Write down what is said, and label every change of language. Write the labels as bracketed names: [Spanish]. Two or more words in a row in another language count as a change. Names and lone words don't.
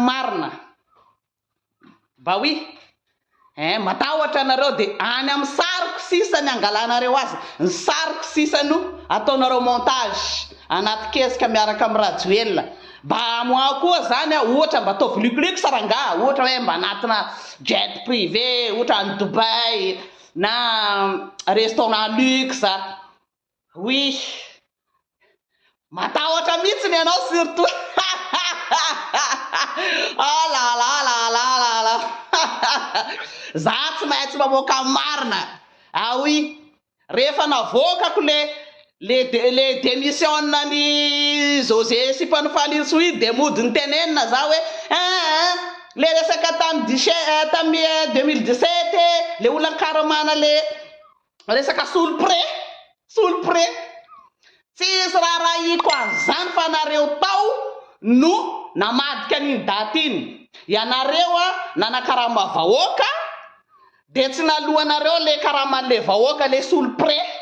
[Malagasy] marina ba oui matahotra anareo dia any amin'ny sariko sisany angalanareo azy ny sariko sisany ataonareo montage anaty kesika miaraka amin'ny Rajoelina mba moa koa zany ohatra mba ataovy luxe saranga ohatra hoe mba anatina [French] jet privé [Malagasy] ohatra any Dubai na [French] restaurant luxe [Malagasy] oui matahotra mihitsy ny anao surtout ah la la la la la la za tsy maintsy mamoaka marina [French] ah oui [Malagasy] rehefa navokako le démission ny José Sipanofalisoy de mody ny tenenina za hoe le resaka tamy 2017 le olona karamana le resaka solpré tsisy raha iko an'izany fa nareo tao no namadika ny daty iny ianareo nanakaraha vahoaka de tsy nalohanareo le karaman'le vahoaka le solpré